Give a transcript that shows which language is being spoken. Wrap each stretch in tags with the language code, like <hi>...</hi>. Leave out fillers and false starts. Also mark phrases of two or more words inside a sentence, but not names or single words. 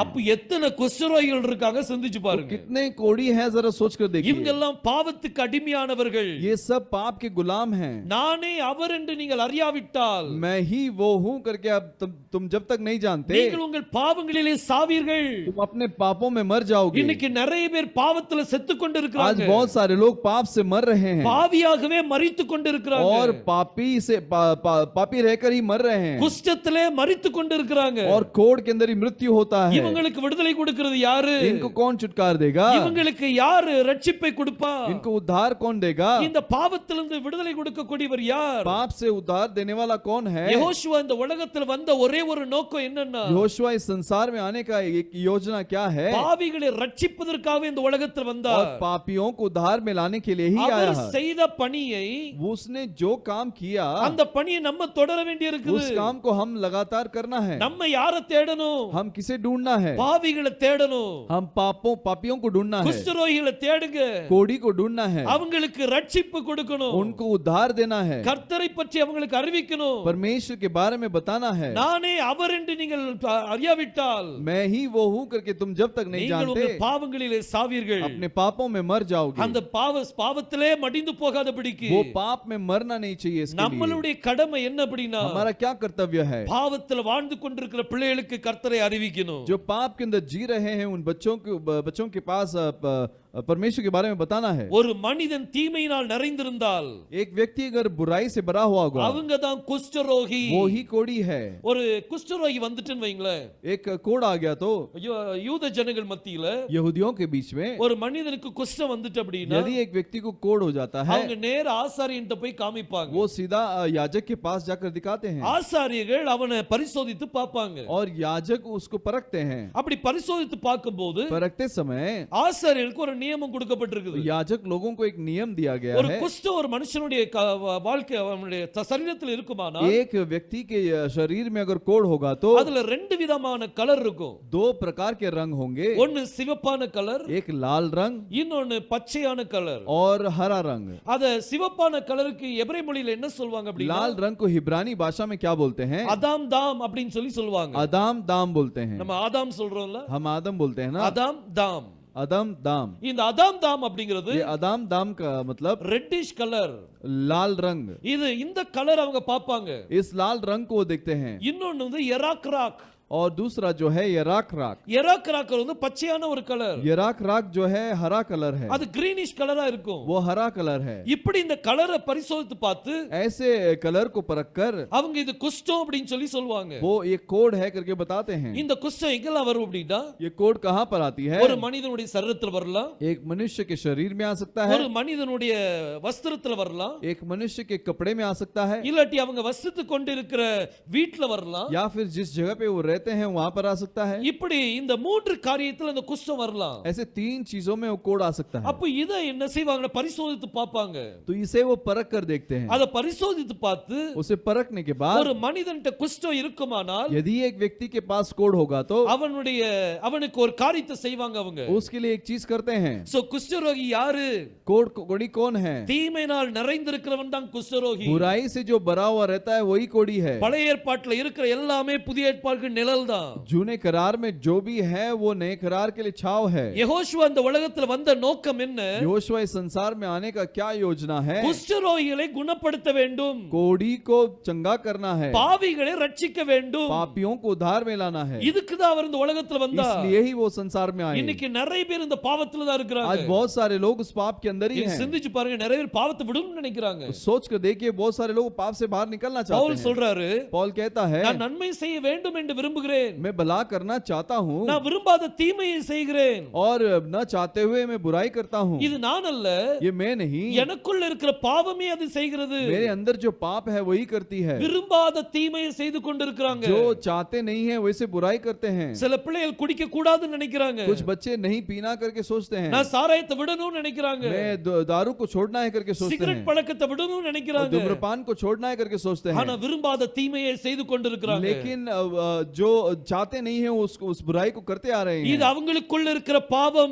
<ta>அப்ப எத்தனை குஷ்டரோகிகள் இருக்காங்க சிந்திச்சு</ta> <hi>तो</hi> <ta>பாருங்க.</ta> <hi>कितने कोड़ी हैं जरा सोच कर</hi> <ta>இவங்க</ta> <hi>देखिए.</hi> <ta>எல்லாம் பாவத்துக்கு அடிமையானவர்கள்.</ta> <hi>ये सब पाप के गुलाम हैं.</hi> <ta>நானே அவர் என்று நீங்கள் அறியாவிட்டால்,</ta> <hi>मैं ही वो हूं करके अब तुम जब तक नहीं जानते,</hi> <ta>நீங்கள் உங்கள் பாவங்களிலே சாவீர்கள்.</ta> <hi>तुम अपने पापों में मर जाओगे।</hi> <ta>இன்னைக்கு நிறைய பேர் பாவத்துல செத்து</ta> <hi>आज</hi> <ta>கொண்டிருக்கிறாங்க.</ta> <hi>बहुत सारे लोग पाप से मर रहे हैं</hi> <ta>பாவியாகவே மரித்து கொண்டிருக்கிறாங்க.</ta> <hi>और पापी रहकर ही मर रहे हैं</hi> <ta>குஷ்டத்திலே மரித்து கொண்டிருக்கிறாங்க.</ta> <hi>और कोढ़ के अंदर ही मृत्यु होता है।</hi> <ta>இவங்களுக்கு விடுதலை கொடுக்கிறது யாரு?</ta> <hi>इनको कौन छुटकार देगा?</hi> <ta>இவங்களுக்கு யாரு ரட்சிப்பை கொடுப்பா?</ta> <hi>इनको उद्धार कौन देगा?</hi> <ta>இந்த பாவத்திலிருந்து விடுதலை கொடுக்கக்கூடியவர் யார்?</ta> <hi>पाप से उद्धार देने वाला कौन है?</hi> <ta>யெகோஷுவா இந்த உலகத்தில் வந்த ஒரே ஒரு நோக்கம் என்னன்னா,</ta> <hi>यहोशुआ इस संसार में आने का एक योजना क्या है?</hi> <ta>பாவிகளை ரட்சிப்பதற்காக இந்த உலகத்தில்</ta> <hi>और</hi> <ta>வந்தார்.</ta> <hi>पापियों को उद्धार में लाने के लिए ही आया</hi> <ta>அவர்</ta> <hi>है।</hi> <ta>செய்த பணியை,</ta> <hi>उसने जो काम किया</hi> <ta>அந்த பணியை நம்ம தொடர வேண்டியிருக்குது.</ta> <hi>उस काम को हम लगातार करना है।</hi> <ta>நம்ம யாரை தேடணும்?</ta> <hi>हम किसे ढूंढना है?</hi> <ta>பாவிகளை தேடணும்.</ta> <hi>हम पापियों को ढूंढना है।</hi> <ta>குஷ்டரோகிகளை தேடுங்க.</ta> <hi>कोढ़ी को ढूंढना है।</hi> <ta>அவங்களுக்கு ரட்சிப்பு கொடுக்கணும்.</ta> <hi>उनको उद्धार देना है।</hi> <ta>கர்த்தரை பற்றி அவங்களுக்கு அறிவிக்கணும்.</ta> <hi>परमेश्वर के बारे में बताना है।</hi> <ta>நானே அவர் என்று நீங்கள் அறியாவிட்டால்</ta> <hi>मैं ही वो हूं करके तुम जब तक नहीं</hi> <ta>நீங்கள்</ta> <hi>जानते</hi> <ta>உங்கள் பாவங்களிலே சாவீர்கள்.</ta> <hi>अपने पापों में मर जाओगे।</hi> <ta>அந்த பாவத்திலே மடிந்து போகாதபடிக்கு</ta> <hi>वो पाप में मरना नहीं चाहिए। इसके लिए</hi> <ta>நம்மளுடைய கடமை என்ன அப்படினா,</ta> <hi>हमारा क्या कर्तव्य है?</hi> <ta>பாவத்தில் வாழ்ந்து கொண்டிருக்கிற பிள்ளைகளுக்கு கர்த்தரை அறிவிக்கணும்.</ta> <hi>जो पाप के अंदर जी रहे हैं उन बच्चों के पास परमेश्वर के बारे में बताना है।</hi> <ta>ஒரு மனிதன் தீமையினால் நிறைந்திருந்தால்,</ta> <hi>एक व्यक्ति अगर बुराई से भरा हुआ होगा</hi> <ta>அவங்க தான் குஷ்டரோகி.</ta> <hi>वो ही कोढ़ी है।</hi> <ta>ஒரு குஷ்டரோகி வந்துட்டுன்னு வைங்களேன்,</ta> <hi>एक कोढ़ आ गया तो</hi> <ta>யூத ஜனங்கள் மத்தியில</ta> <hi>यहूदियों के बीच में</hi> <ta>ஒரு மனிதனுக்கு குஷ்டம் வந்துட்டு அப்படினா,</ta> <hi>यदि एक व्यक्ति को कोढ़ हो जाता है</hi> <ta>அவங்க நேர ஆசாரியன்ட்ட போய் காமிப்பாங்க.</ta> <hi>वो सीधा याजक के पास जाकर दिखाते हैं</hi> <ta>ஆசாரியர்கள் அவனை பரிசோதித்து பார்ப்பாங்க.</ta> <hi>और याजक उसको परखते हैं।</hi> <ta>அப்படி பரிசோதித்து பார்க்கும்போது</ta> <hi>परखते समय</hi> <ta>ஆசாரியர்களுக்கு ஒரு நியமம் கொடுக்கப்பட்டிருக்குது.</ta> <hi>याजक लोगों को एक नियम दिया गया</hi> <ta>ஒரு</ta> <hi>है।</hi> <ta>குஷ்டம் ஒரு மனுஷனுடைய வாழ்க்கை அவனுடைய சரீரத்தில் இருக்குமானா,</ta> <hi>एक व्यक्ति के शरीर में अगर कोढ़ होगा तो</hi> <ta>அதுல ரெண்டு விதமான கலர் இருக்கும்.</ta> <hi>दो प्रकार के रंग होंगे।</hi> <ta>ஒன்னு சிவப்பான கலர்,</ta> <hi>एक लाल रंग</hi> <ta>இன்னொன்னு பச்சையான கலர்.</ta> <hi>और हरा रंग।</hi> <ta>அத சிவப்பான கலருக்கு எபிரேய மொழியில என்ன சொல்வாங்க அப்படினா,</ta> <hi>लाल रंग को हिब्रानी भाषा में क्या बोलते हैं?</hi> <ta>அதாம் தாம் அப்படினு சொல்லுவாங்க.</ta> <hi>अदाम दाम बोलते हैं।</hi> <ta>நம்ம ஆதாம் சொல்றோம்ல,</ta> <hi>हम आदम बोलते हैं ना।</hi> <ta>அதாம் தாம்.</ta> <hi>अदम दाम।</hi> <ta>இந்த அதாம் தாம் அப்படிங்கிறது</ta> <hi>ये अदाम दाम का मतलब</hi> <en>reddish colour.</en> <hi>लाल रंग।</hi> <ta>இந்த கலர் அவங்க பாப்பாங்க.</ta> <hi>इस लाल रंग को देखते हैं।</hi> <ta>இன்னொன்னு வந்து எராக் ராக்.</ta> <hi>और दूसरा जो है यराक राक।</hi> <ta>எராக் ராக் வந்து பச்சையான ஒரு கலர்.</ta> <hi>यराक राक जो है हरा कलर है।</hi> <ta>அது</ta> <en>greenish colour</en> <ta>இருக்கும்.</ta> <hi>वो हरा कलर है।</hi> <ta>இப்படி இந்த கலரை பரிசோதித்து பார்த்து</ta> <hi>ऐसे कलर को परख कर</hi> <ta>அவங்க இது குஷ்டம் அப்படினு சொல்லுவாங்க.</ta> <hi>वो एक कोड है करके बताते हैं।</hi> <ta>இந்த குஷ்டம் எங்கெல்லாம் வரும் அப்படினா,</ta> <hi>ये कोड कहां पर आती है?</hi> <ta>ஒரு மனிதனுடைய சரீரத்தில் வரலாம்,</ta> <hi>एक मनुष्य के शरीर में आ सकता है,</hi> <ta>ஒரு மனிதனுடைய வஸ்திரத்தில் வரலாம்,</ta> <hi>एक मनुष्य के कपड़े में आ सकता है,</hi> <ta>இல்லாட்டி அவங்க வசித்து கொண்டிருக்கிற வீட்ல வரலாம்,</ta> <hi>या फिर जिस जगह पे वो रहते हैं वहां पर आ सकता है।</hi> <ta>இப்படி இந்த மூன்று காரியத்துல அந்த குஷ்டம் வரலாம்.</ta> <hi>ऐसे तीन चीजों में वो कोड आ सकता है।</hi> <ta>அப்ப இத என்ன செய்வாங்க? பரிசோதித்து பார்ப்பாங்க.</ta> <hi>तो इसे वो परख कर देखते हैं।</hi> <ta>அத பரிசோதித்து பார்த்து</ta> <hi>उसे परखने के बाद</hi> <ta>ஒரு மனிதன்ட்ட குஷ்டம் இருக்குமானால்,</ta> <hi>यदि एक व्यक्ति के पास कोड होगा तो</hi> <ta>அவனுக்கு ஒரு காரியத்தை செய்வாங்க அவங்க.</ta> <hi>उसके लिए एक चीज करते हैं।</hi> <ta>சோ குஷ்டரோகி யாரு?</ta> <hi>कोड़ी कौन है?</hi> <ta>தீமையினால் நிறைந்திருக்கிறவன் தான் குஷ்டரோகி.</ta> <hi>बुराई से जो भरा हुआ रहता है वही कोड़ी है।</hi> <ta>பழைய ஏற்பாட்டுல இருக்கிற எல்லாமே புதிய ஏற்பாட்டுக்கு நிழல் தான்.</ta> <hi>जूने करार में जो भी है वो नए करार के लिए छाव है।</hi> <ta>யெகோஷுவா இந்த உலகத்துல வந்த நோக்கம் என்ன?</ta> <hi>यहोशुआ इस संसार में आने का क्या योजना है?</hi> <ta>குஷ்டரோகிகளை குணப்படுத்த வேண்டும்,</ta> <hi>कोड़ी को चंगा करना है,</hi> <ta>பாவிகளை ரட்சிக்க வேண்டும்.</ta> <hi>पापियों को उद्धार में लाना है।</hi> <ta>இதுக்கு தான் அவர் இந்த உலகத்துல வந்தார்.</ta> <hi>इसलिए ही वो संसार में आए।</hi> <ta>இன்னைக்கு நிறைய பேர் இந்த பாவத்துல தான்</ta> <hi>आज</hi> <ta>இருக்காங்க.</ta> <hi>बहुत सारे लोग उस पाप के अंदर ही</hi> <ta>நீங்க</ta> <hi>हैं।</hi> <ta>சிந்திச்சு பாருங்க, நிறைய பேர் பாவத்தை விடணும்னு நினைக்கிறாங்க.</ta> <hi>सोच कर देखिए बहुत सारे लोग पाप से बाहर निकलना चाहते</hi> <ta>பவுல்</ta> <hi>हैं।</hi> <ta>சொல்றாரு,</ta> <hi>पौल कहता है</hi> <ta>நான் நன்மை செய்ய வேண்டும் என்று விரும்புகிறேன்,</ta> <hi>मैं भला करना चाहता हूँ</hi> <ta>நான் விரும்பாத தீமையை செய்கிறேன்.</ta> <hi>और न चाहते हुए मैं बुराई करता हूँ।</hi> <ta>இது நான் அல்ல,</ta> <hi>ये मैं नहीं,</hi> <ta>எனக்குள்ள இருக்கிற பாவமே அது செய்கிறது.</ta> <hi>मेरे अंदर जो पाप है वही करती है।</hi> <ta>விரும்பாத தீமையை செய்து கொண்டிருக்கிறாங்க.</ta> <hi>जो चाहते नहीं है वैसे बुराई करते हैं।</hi> <ta>சில பிள்ளைகள் குடிக்க கூடாதுன்னு நினைக்கிறாங்க.</ta> <hi>कुछ बच्चे नहीं पीना करके सोचते हैं।</hi> <ta>நான் சாராயத்தை விடணும்னு நினைக்கிறாங்க.</ta> <hi>मैं दारू को छोड़ना है करके सोचते</hi> <ta>சிகரெட்</ta> <hi>हैं।</hi> <ta>பழக்கத்தை விடணும்னு</ta> <hi>और</hi> <ta>நினைக்கிறாங்க.</ta> <hi>धूम्रपान को छोड़ना है करके सोचते</hi> <ta>ஆனா</ta> <hi>हैं।</hi> <ta>விரும்பாத தீமையை செய்து கொண்டிருக்கிறாங்க.</ta> <hi>लेकिन जो चाहते नहीं है उस बुराई को करते आ रहे</hi> <ta>இது</ta> <hi>हैं।</hi> <ta>அவங்களுக்குள்ள இருக்கிற பாவம்.</ta>